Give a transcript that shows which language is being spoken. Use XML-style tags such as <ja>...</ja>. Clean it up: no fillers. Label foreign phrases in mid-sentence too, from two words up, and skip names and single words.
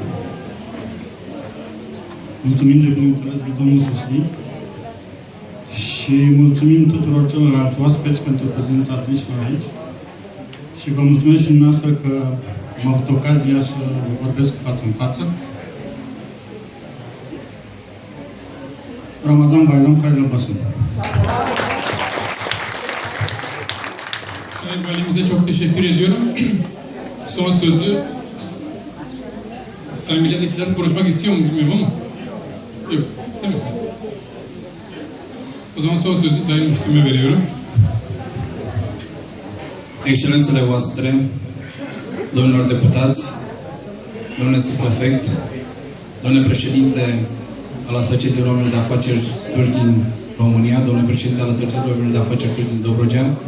<ro>Mulțumim de bineînțeles de domnul Susli. Și mulțumim tuturor celorlalți oaspeți pentru prezența adânsă aici. Și vă mulțumesc și dumneavoastră că am avut ocazia să vă vorbesc față în față.</ro> <tr>Ramazan Bayram hayırlı olsun. Sayın Valimize çok teşekkür ediyorum. Son sözü Sayın Milletvekilleri konuşmak istiyor mu bilmiyorum ama yok, istemiyorsunuz. O zaman son sözü Sayın Müftüme veriyorum.</tr> <ro>Excelențele voastre, domnilor deputați, domnule subprefect, domnule președinte al Asociației Române de Afaceri Turci din România, domnule președinte al Asociației Române de Afaceri Turci din Dobrogea,</ro>